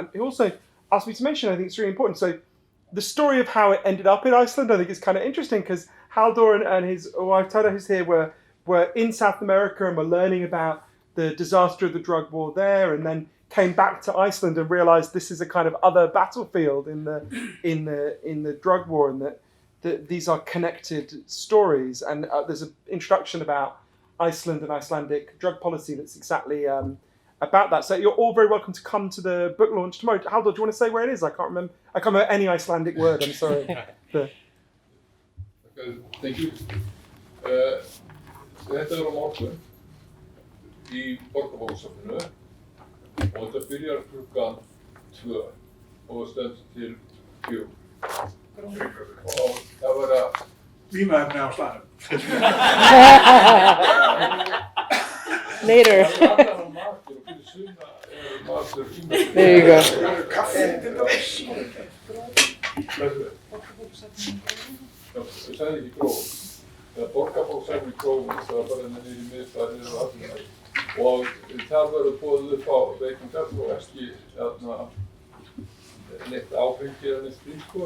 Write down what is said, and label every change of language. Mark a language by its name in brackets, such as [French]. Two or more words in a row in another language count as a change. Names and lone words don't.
[English] And he also asked me to mention, I think it's really important. So the story of how it ended up in Iceland, I think is kind of interesting because Halldór and his wife Tada, who's here, were in South America and were learning about the disaster of the drug war there, and then came back to Iceland and realised this is a kind of other battlefield in the drug war, and that these are connected stories. And there's an introduction about Iceland and Icelandic drug policy that's exactly about that. So you're all very welcome to come to the book launch tomorrow. Halda, do you want to say where it is? I can't remember any Icelandic word. I'm sorry. Thank you. [Icelandic] Þetta á morgun í Borgarbókasafninu og þetta byrjar klukkan 2 og stendur til 4. Og það verða vímuefni á staðnum. [English] Later. There you go. [Icelandic] Ég sagði ekki gróf. Borgarbókasafninu í grófum, það var bara niður í miðbæ, niður á Akureyri. Og það verður boðið upp á veitingar og ekki neitt áfengi eða neitt slíkt, sko.